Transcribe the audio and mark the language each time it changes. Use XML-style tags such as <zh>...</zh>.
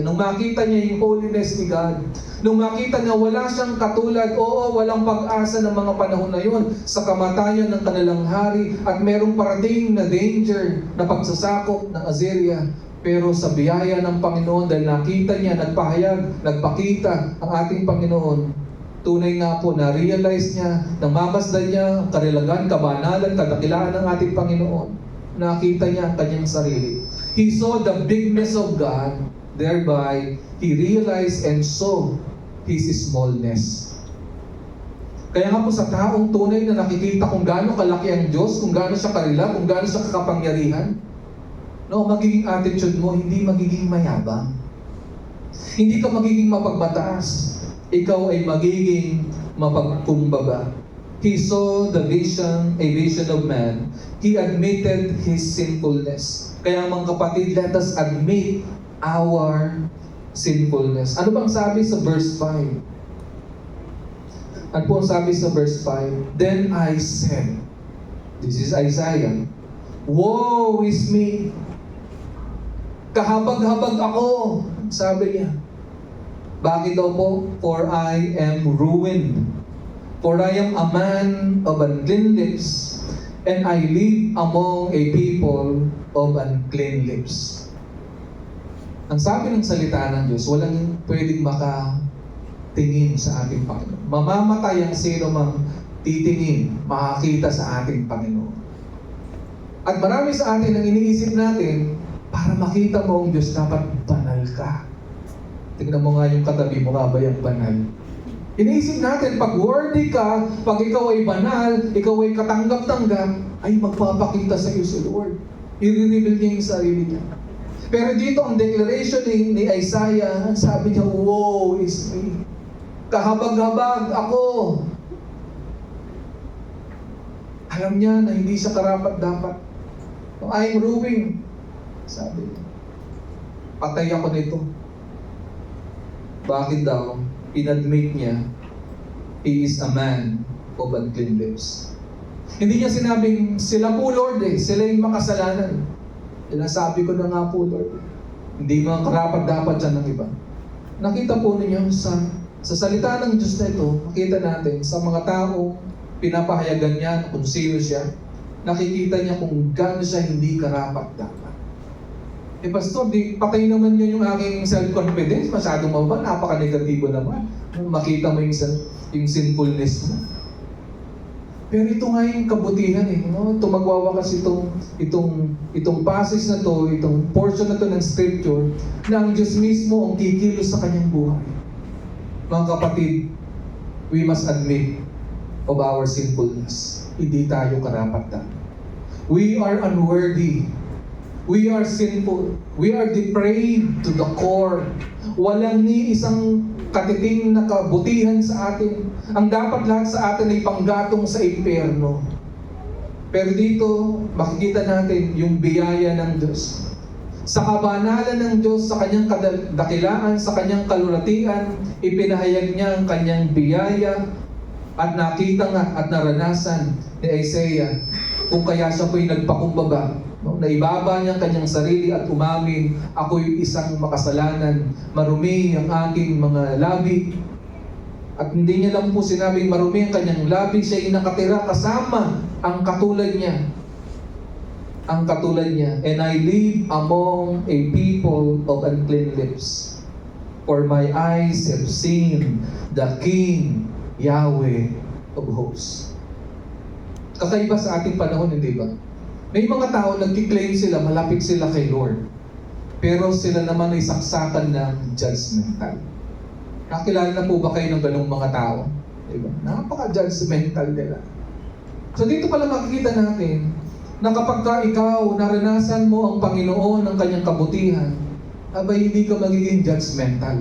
<tl>Nung makita niya yung holiness ni God, nung makita niya wala siyang katulad, oo, walang pag-asa ng mga panahon na yun sa kamatayan ng kanilang hari at merong parating na danger na pagsasakop ng Assyria. Pero sa biyaya ng Panginoon, dahil nakita niya, nagpahayag, nagpakita ang ating Panginoon, tunay nga po na-realize niya, namamasdan niya ang kanilagan, kabanalan, kadakilaan ng ating Panginoon. Nakita niya ang kanyang sarili.</tl> <en>He saw the bigness of God, thereby he realized and saw his smallness.</en> <tl>Kaya nga po sa taong tunay na nakikita kung gaano kalaki ang Diyos, kung gaano siya karila, kung gaano siya kakapangyarihan, no, magiging attitude mo, hindi magiging mayabang. Hindi ka magiging mapagbataas. Ikaw ay magiging mapagkumbaba.</tl> <en>He saw the vision, a vision of man. He admitted his sinfulness.</en> <tl>Kaya mga kapatid,</tl> <en>let us admit our sinfulness.</en> <tl>Ano bang sabi sa verse 5? Ano po ang sabi sa verse 5?</tl> <en>Then I said, this is Isaiah, woe is me!</en> <tl>Kahabag-habag ako! Sabi niya. Bakit daw po?</tl> <en>For I am ruined. For I am a man of unclean lips, and I live among a people of unclean lips.</en> <tl>Ang sabi ng salita ng Diyos, walang pwedeng makatingin sa ating Panginoon. Mamamatay ang sino mang titingin, makakita sa ating Panginoon. At marami sa atin ang iniisip natin, para makita mo ang Diyos, dapat banal ka. Tingnan mo nga yung katabi mo, nga ba yung banal? Iniisip natin, pag worthy ka, pag ikaw ay banal, ikaw ay katanggap-tanggap, ay magpapakita sa iyo si Lord. I-reveal niya yung sarili niya. Pero dito ang declaration ni Isaiah, sabi niya,</tl> <en>woe is me.</en> <tl>Kahabag-habag ako. Alam niya na hindi siya karapat-dapat.</tl> <en>I'm ruined.</en> <tl>Sabi niya, patay ako nito. Bakit daw? In-admit niya,</tl> <en>he is a man of unclean lips.</en> <tl>Hindi niya sinabing, sila po Lord sila yung makasalanan. Sinasabi ko na nga po Lord, hindi mga karapat dapat siya ng iba. Nakita po ninyo sa salita ng Diyos na ito, makita natin sa mga tao, pinapahayagan niya kung sino siya, nakikita niya kung gaano siya hindi karapat dapat. Pastor, patay naman yun yung aking self-confidence. Masyadong mababa, napaka-negatibo naman. Makita mo yung sinfulness mo. Pero ito nga yung kabutihan no? Tumagwawakas itong passage na to, itong portion na to ng scripture, na ang Diyos mismo ang kikilos sa kanyang buhay. Mga kapatid,</tl> <en>we must admit of our sinfulness.</en> <tl>Hindi tayo karapat-dapat.</tl> <en>We are unworthy. We are sinful. We are depraved to the core.</en> <tl>Walang ni isang katiting na kabutihan sa atin. Ang dapat lahat sa atin ay panggatong sa impyerno. Pero dito, makikita natin yung biyaya ng Diyos. Sa kabanalan ng Diyos, sa kanyang dakilaan, sa kanyang kalulatian, ipinahayag niya ang kanyang biyaya at nakita nga at naranasan ni Isaiah kung kaya siya po'y nagpakumbaba. Naibaba niya ang kanyang sarili at umamin, ako'y isang makasalanan, marumi ang aking mga labi. At hindi niya lang po sinabing marumi ang kanyang labi, siya'y nakatira kasama ang katulad niya. Ang katulad niya.</tl> <en>And I live among a people of unclean lips. For my eyes have seen the King, Yahweh of hosts.</en> <tl>Kakaiba sa ating panahon, hindi ba? May mga tao nagki-claim sila, malapit sila kay Lord. Pero sila naman ay saksakan ng judgmental. Nakilala na po ba kayo ng ganung mga tao? Diba? Napaka-judgmental nila. So dito pala makikita natin na kapag ka ikaw naranasan mo ang Panginoon ng kanyang kabutihan, abay hindi ka magiging judgmental.</tl>